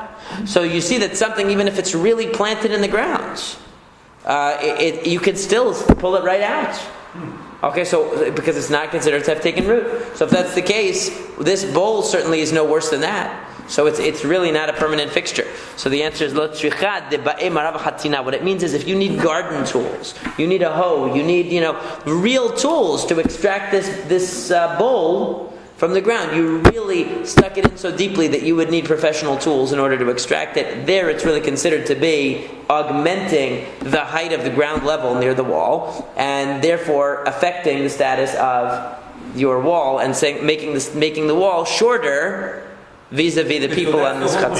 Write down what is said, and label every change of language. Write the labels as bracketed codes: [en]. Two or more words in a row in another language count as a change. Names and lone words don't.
[en] So you see that something, even if it's really planted in the ground, you can still pull it right out. Okay, so because it's not considered to have taken root. So if that's the case, this bowl certainly is no worse than that. So it's really not a permanent fixture. So the answer is [arc] לא צריכא דבעי מרא וחצינא. [en] What it means is if you need garden tools, you need a hoe, you need real tools to extract this bowl from the ground. You really stuck it in so deeply that you would need professional tools in order to extract it. There, it's really considered to be augmenting the height of the ground level near the wall, and therefore affecting the status of your wall and making the wall shorter vis-a-vis the people on this chatzah.